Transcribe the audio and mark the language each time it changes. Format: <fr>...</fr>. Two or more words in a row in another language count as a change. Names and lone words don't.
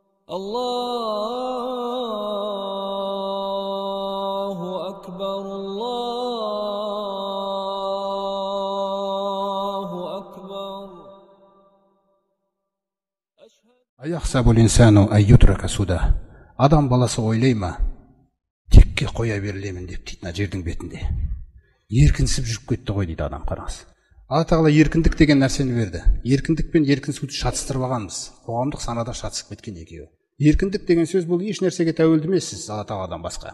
<ar>الله أكبر الله أكبر. أيحسب الإنسان أن يترك سدى.</ar> <kk>Адам баласы ойлай ма, текке қоя берілемін деп дейді мына жердің бетінде. Еркінсіп жүріп кетті ғой дейді адам, қараңыз. Алла тағала еркіндік деген нәрсені берді. Еркіндік пен еркінсуді шатыстырып алғанбыз. Қоғамдық санада шатысып кеткен екеуі. Еркіндік деген сөз бұл еш нәрсеге тәуелді емессіз Алла тағаладан басқа.</kk>